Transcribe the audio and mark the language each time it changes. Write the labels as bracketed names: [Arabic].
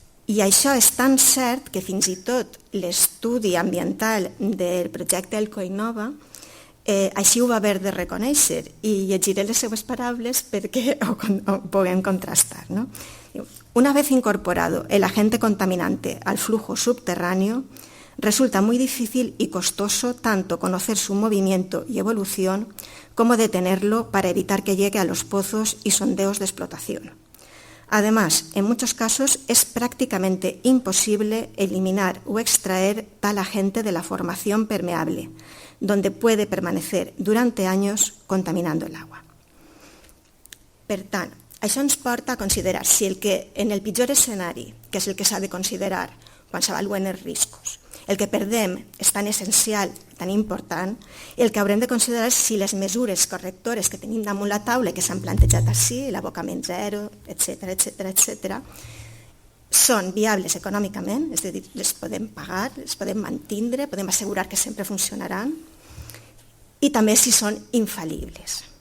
[Catalan] I això és tan cert que fins i tot l'estudi ambiental del projecte Elcoinova així ho va haver de reconèixer, i llegiré les seues paraules perquè ho puguem contrastar, ¿no? [Spanish] Una vez incorporado el agente contaminante al flujo subterráneo, resulta muy difícil y costoso tanto conocer su movimiento y evolución como detenerlo para evitar que llegue a los pozos y sondeos de explotación. Además, en muchos casos es prácticamente imposible eliminar o extraer tal agente de la formación permeable, donde puede permanecer durante años contaminando el agua. [Catalan] Per tant, això ens porta a considerar si en el pitjor escenari, que és el que s'ha de considerar quan s'avaluen els riscos, el que perdem és tan essencial, tan important, el que haurem de considerar és si les mesures correctores que tenim damunt la taula i que s'han plantejat així, l'abocament zero, etc., són viables econòmicament, és a dir, les podem pagar, les podem mantindre, podem assegurar que sempre funcionaran, i també si són infal·libles.